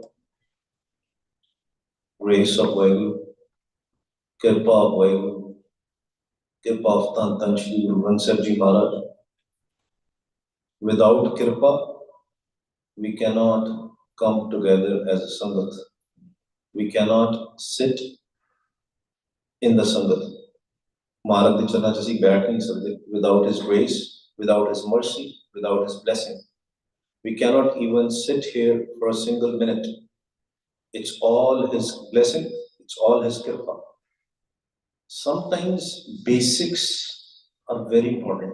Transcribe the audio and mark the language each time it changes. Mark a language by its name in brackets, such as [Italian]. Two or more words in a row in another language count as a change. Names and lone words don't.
[English] grace of [Punjabi] ਵਾਹਿਗੁਰੂ ਕਿਰਪਾ [English] of [Punjabi] ਵਾਹਿਗੁਰੂ ਕਿਰਪਾ [English] of [Punjabi] ਧੰਨ ਧੰਨ ਸ਼੍ਰੀ ਗੁਰੂ ਗ੍ਰੰਥ ਸਾਹਿਬ ਜੀ ਮਹਾਰਾਜ [English] without kirpa we cannot come together as a sangat we cannot sit in the sangat [Punjabi] ਮਹਾਰਾਜ ਦੇ ਚਰਨਾਂ 'ਚ ਅਸੀਂ ਬੈਠ ਨਹੀਂ ਸਕਦੇ [English] without his grace without his mercy without his blessing we cannot even sit here for a single minute. It's all his blessing, it's all his kirpa. Sometimes basics are very important.